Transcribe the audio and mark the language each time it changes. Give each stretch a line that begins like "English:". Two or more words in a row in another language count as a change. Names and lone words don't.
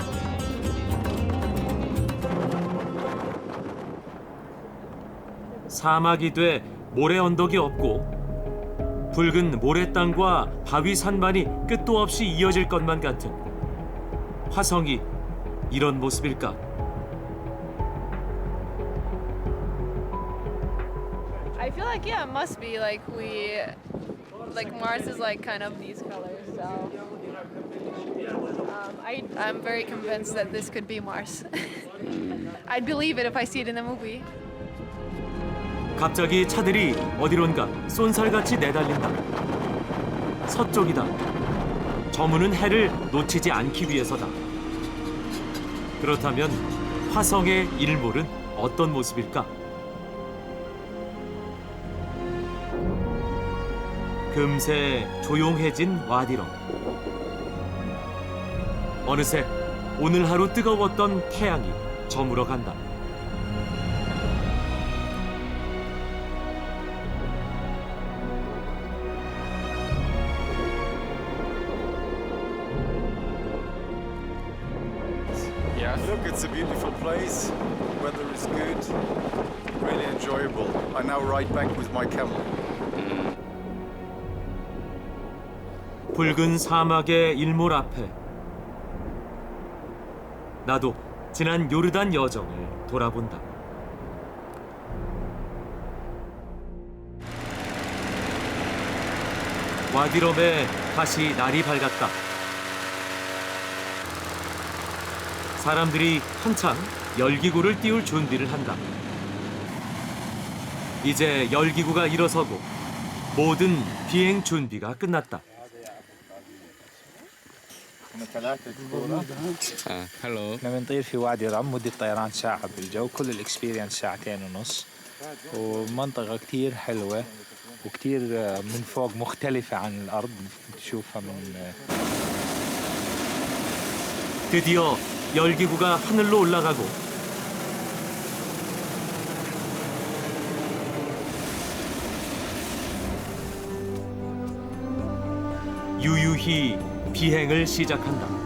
Korean: 사막이 돼 모래 언덕이 없고 붉은 모래땅과 바위 산만이 끝도 없이 이어질 것만 같은 화성이 이런 모습일까?
English: I feel like it must be like Mars is like kind of these colors, so I'm very convinced that this could be Mars. I'd believe it if I see it in the movie.
Korean: 갑자기 차들이 어디론가 쏜살같이 내달린다. 서쪽이다. 저무는 해를 놓치지 않기 위해서다. 그렇다면 화성의 일몰은 어떤 모습일까? 금세 조용해진 와디럼. 어느새 오늘 하루 뜨거웠던 태양이 저물어 간다.
English: Look, it's a beautiful place. Weather is good. Really enjoyable. I now ride back with my camel.
Korean: 붉은 사막의 일몰 앞에 나도 지난 요르단 여정을 돌아본다. 와디럼에 다시 날이 밝았다. 사람들이 한창 열기구를 띄울 준비를 한다. 이제 열기구가 일어서고 모든 비행 준비가 끝났다.
Arabic: احنا بنطير في وادي رم، مدة طيران ساعة بالجو، كل الاكسبيرينس ساعتين ونص، ومنطقة كتير حلوة وكتير من فوق مختلفة عن الأرض، تشوفها من
Korean: 드디어 열기구가 하늘로 올라가고 유유히 비행을 시작한다.